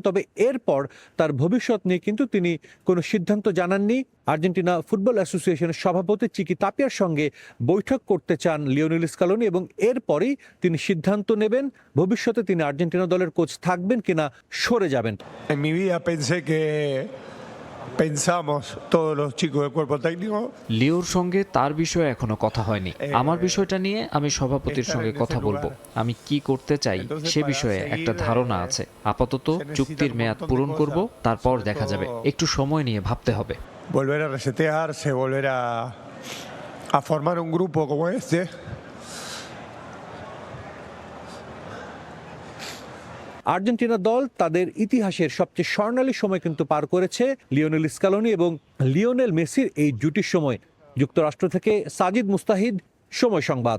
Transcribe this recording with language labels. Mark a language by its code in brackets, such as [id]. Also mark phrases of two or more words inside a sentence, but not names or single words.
[bn] তবে এরপর তার ভবিষ্যৎ নিয়ে কিন্তু তিনি কোনো সিদ্ধান্ত জানাননি। আর্জেন্টিনা ফুটবল অ্যাসোসিয়েশনের সভাপতি চিকি তাপিয়ার সঙ্গে বৈঠক করতে চান লিওনেল স্ক্যালোনি এবং এরপরই তিনি সিদ্ধান্ত নেবেন ভবিষ্যতে তিনি আর্জেন্টিনা দলের কোচ থাকবেন কিনা সরে যাবেন। [es] En mi vida pensé que pensamos todos los chicos del cuerpo técnico. [bn] লিওর সঙ্গে তার বিষয়ে এখনো কথা হয়নি। আমার বিষয়টা নিয়ে আমি সভাপতির সঙ্গে কথা বলবো। আমি কি করতে চাই সে বিষয়ে একটা ধারণা আছে। আপাতত চুক্তির মেয়াদ পূরণ করব, তারপর দেখা যাবে। একটু সময় নিয়ে ভাবতে হবে। [es] Volver a resetearse, volver a formar un grupo como este. [bn] আর্জেন্টিনা দল তাদের ইতিহাসের সবচেয়ে স্বর্ণালী সময় কিন্তু পার করেছে লিওনেল স্ক্যালোনি এবং লিওনেল মেসির এই জুটির সময়। যুক্তরাষ্ট্র থেকে সাজিদ মুস্তাহিদ, সময় সংবাদ।